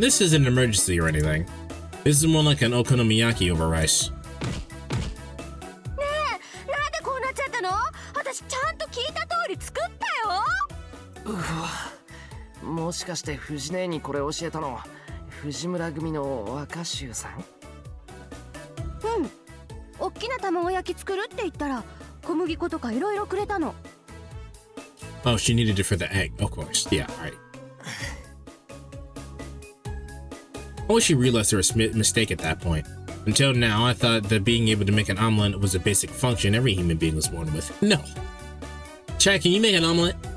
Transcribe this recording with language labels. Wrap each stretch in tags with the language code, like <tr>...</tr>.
<en>This isn't an emergency or anything. This is more like an okonomiyaki over rice.</en> <ja>ねえ、なんでこうなっちゃったの？私ちゃんと聞いた通り作ったよ。もしかして藤姉にこれ教えたの藤村組の若衆さん？うん。おっきな卵焼き作るって言ったら小麦粉とかいろいろくれたの。</ja> <en>Oh, she needed it for the egg, of course. Yeah, right. I wish she realized her mistake at that point. Until now, I thought that being able to make an omelet was a basic function every human being was born with. No. Chad, can you make an omelet?</en>